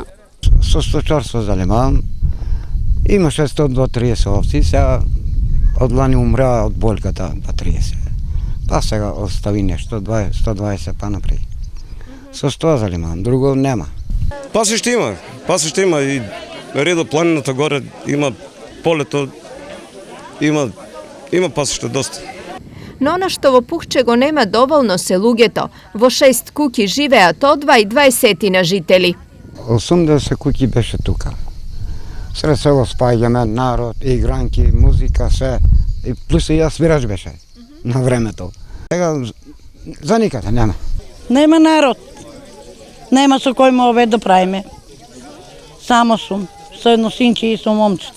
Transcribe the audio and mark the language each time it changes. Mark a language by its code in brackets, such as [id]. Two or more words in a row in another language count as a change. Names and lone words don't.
[mk] Со сточарство занимавам. Имаше 130 овци, сега од лани умреа од болката па 30. Па сега остави нешто, 120 па напред. Со тоа занимавам, друго нема. Пасиште има и редо планината горе, има полето, има пасиште доста. Но оно што во Пухче го нема доволно се луѓето. Во 6 куќи живеат одва и 20 жители. 80 kuki беше тука. Сред село спаѓаме, народ, игранки, музика, се. И плюс и јас свирач беше на времето. Сега за никаде нема. Нема народ. Нема со кој ме да правиме. Само сум, со едно синче и со момчето.